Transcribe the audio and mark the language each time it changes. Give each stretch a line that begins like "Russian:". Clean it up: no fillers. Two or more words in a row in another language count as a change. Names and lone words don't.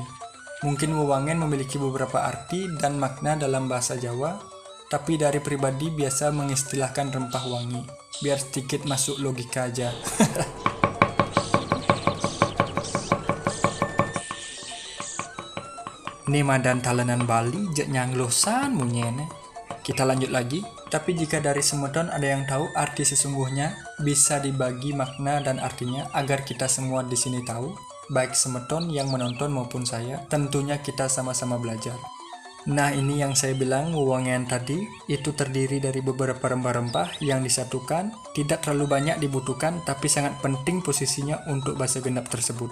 Indonesian: Mungkin wewangen memiliki beberapa arti dan makna dalam bahasa Jawa, tapi dari pribadi biasa mengistilahkan rempah wangi. Biar sedikit masuk logika aja.
Balinese: Ini madan talenan Bali, jek nyanglosan munyene.
Indonesian: Kita lanjut lagi. Tapi jika dari Semeton ada yang tahu arti sesungguhnya, bisa dibagi makna dan artinya agar kita semua di sini tahu, baik Semeton yang menonton maupun saya, tentunya kita sama-sama belajar. Nah, ini yang saya bilang wewangen tadi, itu terdiri dari beberapa rempah-rempah yang disatukan, tidak terlalu banyak dibutuhkan tapi sangat penting posisinya untuk basa genep tersebut.